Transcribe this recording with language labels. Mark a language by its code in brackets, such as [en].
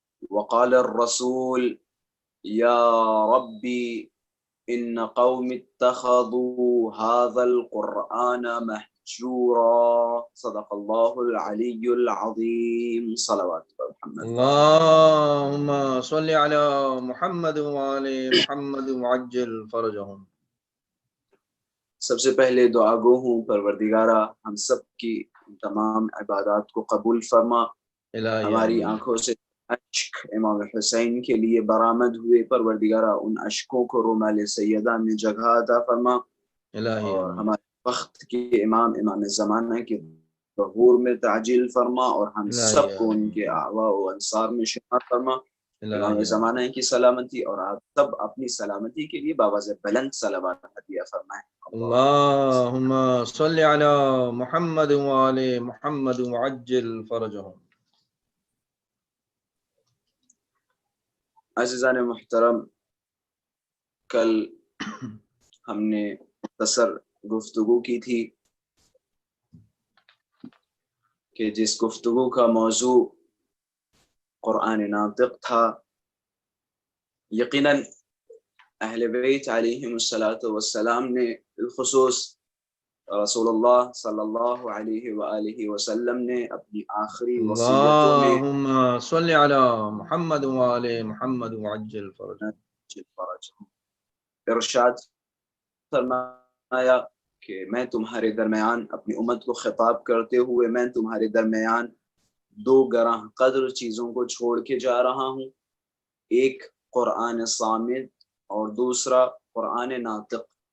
[ar] وقال الرسول يا ربي إن قوم اتخذوا هذا القرآن مهجورا. صدق الله العلي العظيم. صلوات محمد. اللهم صل على محمد وآل محمد وعجل فرجهم. [ur] سب سے پہلے دعا گو ہوں پروردگارہ ہم سب کی تمام عبادات کو قبول فرما. ہماری آنکھوں سے اشک امام حسین کے لیے برآمد ہوئے، پروردگارہ ان اشکوں کو رومال سیدہ میں جگہ عطا فرما، اور ہمارے وقت کے امام زمانہ کے ظہور میں تعجیل فرما، اور ہم سب کو ان کے اعوا و انصار میں شمار فرما. امام زمانہ کی سلامتی اور آپ سب اپنی سلامتی کے لیے باواز بلند صلوات عطیہ فرمائیں. [ar] اللهم صل على محمد وآل محمد وعجل فرجهم. [ur] عزیزان محترم، کل ہم نے مختصر گفتگو کی تھی کہ جس گفتگو کا موضوع قرآن ناطق تھا، یقیناً اہل بیت علیہم السلام نے بالخصوص رسول اللہ صلی اللہ علیہ وآلہ وسلم نے اپنی آخری وصیتوں میں [ar] اللهم صل على محمد وآل محمد وعجل فرجهم [ur] ارشاد فرمایا کہ میں تمہارے درمیان اپنی امت کو خطاب کرتے ہوئے میں تمہارے درمیان دو گراں قدر چیزوں کو چھوڑ کے جا رہا ہوں، ایک قرآن صامت اور دوسرا قرآن ناطق.